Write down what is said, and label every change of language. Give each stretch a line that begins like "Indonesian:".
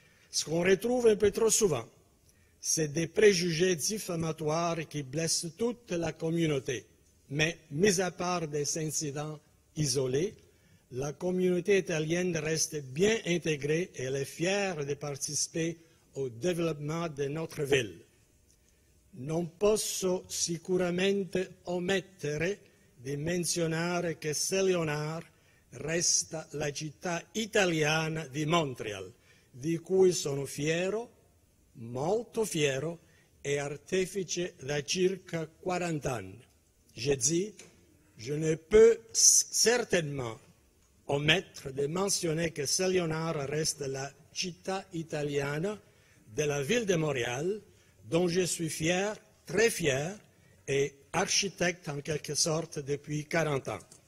French: Ce qu'on retrouve un peu trop souvent, c'est des préjugés diffamatoires qui blessent toute la communauté. Mais, mis à part des incidents isolés, la communauté italienne reste bien intégrée et elle est fière de participer au développement de notre ville.
Italian: Non posso sicuramente omettere di menzionare che Saint-Léonard resta la città italiana di Montréal, di cui sono fiero, molto fiero e artefice da circa 40 anni.
French: Je dis, je ne peux certainement omettre de mentionner que Saint-Léonard reste la
Italian: città italiana
French: de la ville de Montréal, dont je suis fier, très fier, et architecte en quelque sorte depuis 40 ans.